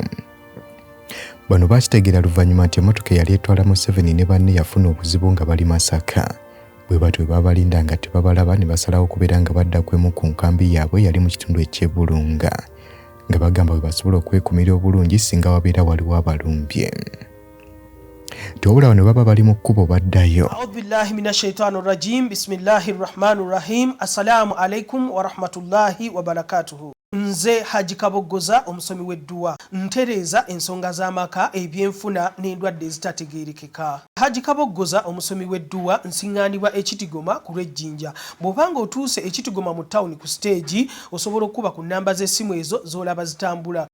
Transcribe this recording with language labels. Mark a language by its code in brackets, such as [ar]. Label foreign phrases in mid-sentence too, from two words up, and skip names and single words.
[lg] Bano baakitegeera luvannyuma nti emmotoka yali etwala Museveni ne banne yafuna obuzibu nga bali Masaka. Bwe batyo bwe babalinda nga tebabalaba ne basalawo okubeera nga badda kwemu ku nkambi yaabwe yali mu kitundu eky'e Bulunga nga bagamba bwe basobola okwekumira obulungi singa wabeera waliwo abalumbye. Tewabula bano baba bali mu kkubo baddayo. [ar] أعوذ بالله من الشيطان الرجيم. بسم الله الرحمن الرحيم. السلام عليكم ورحمة الله وبركاته. [lg] Nze Haji Kaboggoza omusomi w'edduwa ntereeza ensonga z'amaka ebyenfuna n'endwadde ezitategeerekeka. Haji Kaboggoza omusomi w'edduwa nsiŋŋaanibwa Ekitigoma ku lw'Ejjinja. Bw'obanga otuuse Ekitigoma mu ttawuni ku siteegi osobola okuba ku nnamba z'essimu ezo z'olaba zitambula.